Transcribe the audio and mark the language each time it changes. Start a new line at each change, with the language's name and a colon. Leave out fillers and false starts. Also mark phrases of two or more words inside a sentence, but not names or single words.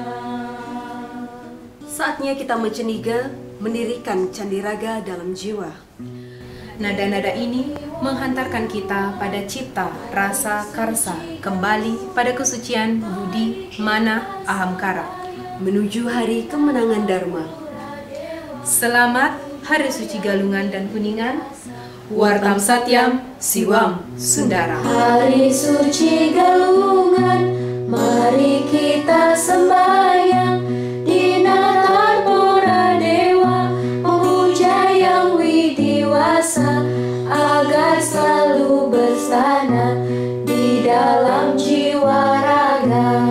Indonesian: Saatnya kita menceniga, mendirikan candiraga dalam jiwa. Nada-nada ini menghantarkan kita pada cipta, rasa, karsa, kembali pada kesucian, budi, mana, ahamkara. Menuju hari kemenangan Dharma. Selamat Hari Suci Galungan dan Kuningan.
Sanskrit: Wartam Satyam, Siwam Sundara.
Indonesian: Hari suci galungan, mari kita sembahyang di natar para dewa, memuja yang widiwasa agar selalu bersana di dalam jiwa raga.